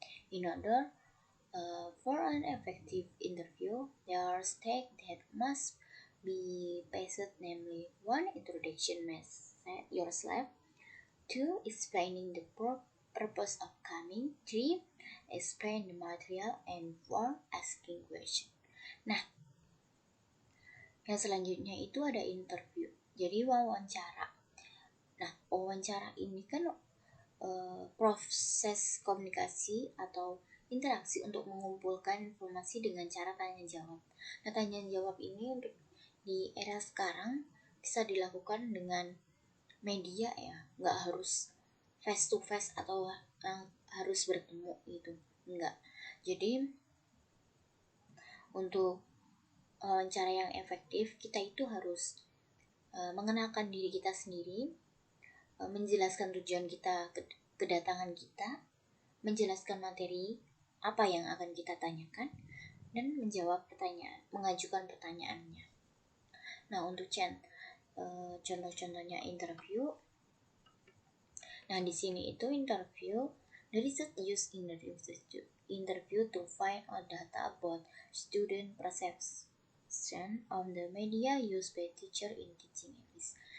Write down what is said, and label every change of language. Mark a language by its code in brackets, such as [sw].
[en] In order for an effective interview, there are steps that must be passed, namely 1. Introduction message yourself, 2. Explaining the purpose of coming, 3. explain the material, and 4. Asking question. [id] Nah, yang selanjutnya itu ada interview. Jadi wawancara. Nah, wawancara ini kan proses komunikasi atau interaksi untuk mengumpulkan informasi dengan cara tanya jawab. Nah, tanya jawab ini untuk di era sekarang bisa dilakukan dengan media ya, nggak harus [en] face to face [id] atau harus bertemu gitu, enggak. Jadi untuk cara yang efektif kita itu harus mengenalkan diri kita sendiri, menjelaskan tujuan kita, kedatangan kita, menjelaskan materi apa yang akan kita tanyakan, dan menjawab pertanyaan, mengajukan pertanyaannya. Nah, untuk contoh-contohnya interview. Nah, di sini itu interview. [en] The research used in the interview to find out data about student perception of the media used by teacher in teaching English.